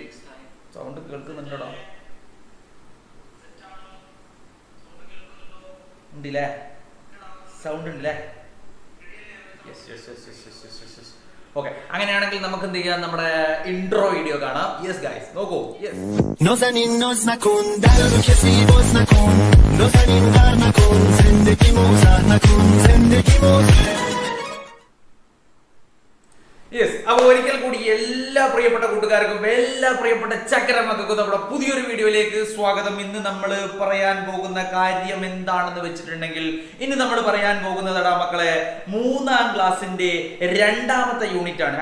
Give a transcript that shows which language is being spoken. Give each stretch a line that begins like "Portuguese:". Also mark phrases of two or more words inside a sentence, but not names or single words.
Malayalam: സൗണ്ട് കേൾക്കുന്നുണ്ടോ? ഉണ്ടല്ലേ? സൗണ്ട് ഉണ്ടല്ലേ? ഓക്കെ, അങ്ങനെയാണെങ്കിൽ നമുക്ക് എന്ത് ചെയ്യാം, നമ്മുടെ
English: intro video
Malayalam: കാണാം.
English: yes guys, നോക്കൂ.
Persian: نازنین ناز نکن در رو کسی باز نکن نازنین غر نکن زندگی موزر نکن زندگی موزر.
Malayalam: യെസ്, അപ്പൊ ഒരിക്കൽ കൂടി എല്ലാ പ്രിയപ്പെട്ട കൂട്ടുകാർക്കും എല്ലാ പ്രിയപ്പെട്ട ചക്കരമക്കൾക്കും നമ്മുടെ പുതിയൊരു വീഡിയോയിലേക്ക് സ്വാഗതം. ഇന്ന് നമ്മൾ പറയാൻ പോകുന്ന കാര്യം എന്താണെന്ന് വെച്ചിട്ടുണ്ടെങ്കിൽ, ഇന്ന് നമ്മൾ പറയാൻ പോകുന്നതടാ മക്കളെ, 3ാം ക്ലാസ്സിന്റെ 2ാമത്തെ യൂണിറ്റ് ആണ്.